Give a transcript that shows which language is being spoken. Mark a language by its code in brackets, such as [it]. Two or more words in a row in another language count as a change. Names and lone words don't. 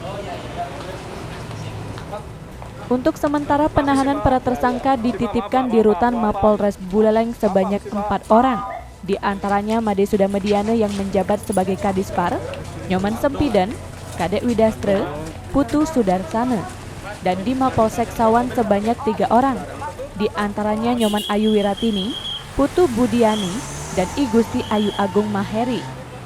[id] Untuk sementara penahanan para tersangka dititipkan di rutan Mapolres Buleleng sebanyak 4 orang. Di antaranya Made Sudamediana yang menjabat sebagai Kadispar, Nyoman Sempidan, Kadek Widastre, Putu Sudarsana. Dan di Mapolsek Sawan sebanyak 3 orang. Di antaranya Nyoman Ayu Wiratini, Putu Budiani, dan I Gusti Ayu Agung Maheri.